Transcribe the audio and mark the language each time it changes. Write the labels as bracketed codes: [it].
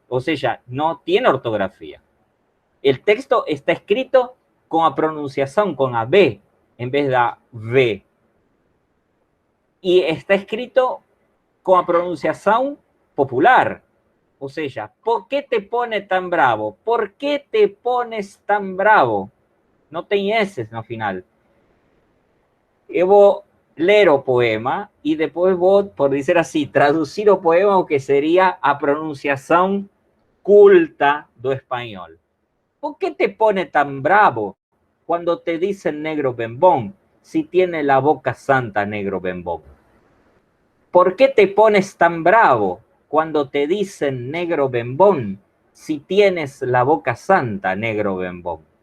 [es] O sea, no tiene ortografía. El texto está escrito con la pronunciación, con la B, en vez de la V. Y está escrito con la pronunciación popular. O sea, ¿por qué te pone tan bravo? ¿Por qué te pones tan bravo? No tiene S [pt] no final. vos ler o poema e depois vos, por dizer assim, traduzir o poema o que seria a pronunciação culta do espanhol. [es] ¿Por qué te pone tan bravo cuando te dicen negro bembón si tiene la boca santa negro bembón? ¿Por qué te pones tan bravo cuando te dicen negro bembón si tienes la boca santa negro bembón?